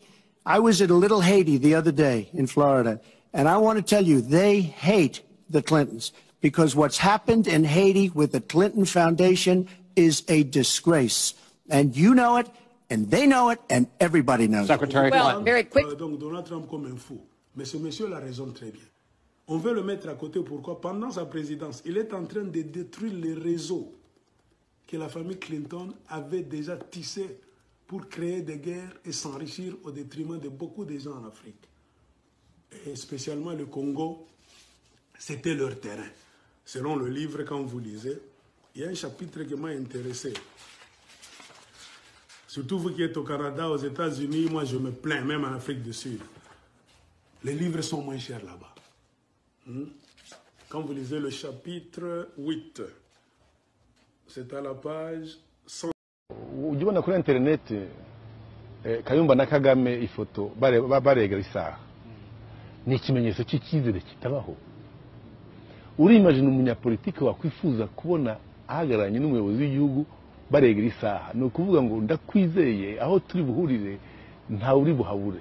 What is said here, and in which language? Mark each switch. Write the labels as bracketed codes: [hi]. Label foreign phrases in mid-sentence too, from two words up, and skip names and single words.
[en] I was at a little Haiti the other day in Florida, and I want to tell you, they hate the Clintons, because what's happened in Haiti with the Clinton Foundation is a disgrace. And you know it, and they know it, and everybody knows it. Well, very quick. [fr] Donc Donald Trump comme un fou. Mais ce monsieur a raison très bien. On veut le mettre à côté. Pourquoi? Pendant sa présidence, il est en train de détruire les réseaux que la famille Clinton avait déjà tissés pour créer des guerres et s'enrichir au détriment de beaucoup de gens en Afrique. Et spécialement le Congo, c'était leur terrain. Selon le livre, quand vous lisez, il y a un chapitre qui m'a intéressé. Surtout vous qui êtes au Canada, aux États-Unis, moi je me plains, même en Afrique du Sud. Les livres sont moins chers là-bas. Quand vous lisez le chapitre 8, c'est à la page 100. [rw] Ujya ubona kuri interineti Kayumba na Kagame ifoto baregera isaha ni ikimenyetso cy'icyizere kitabaho. Urimagine umunyapolitiki wakwifuza kubona ahagararanye n'umuyobozi w'igihugu baregera isaha, no kuvuga ngo ndakwizeye aho turi buhurire nta uri buhabure.